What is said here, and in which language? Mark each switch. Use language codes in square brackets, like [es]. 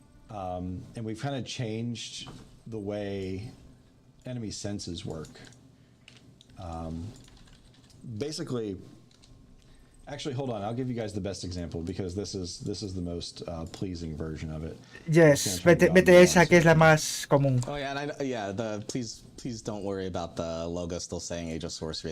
[en] And we've kind of changed the way enemy senses work. Basically, Actually, hold on. I'll give you guys the best example because this is the most pleasing version of it. [es] Yes, vete esa que es la más común. [en] Oh yeah, and please don't worry about the logo still saying Age of Sorcery.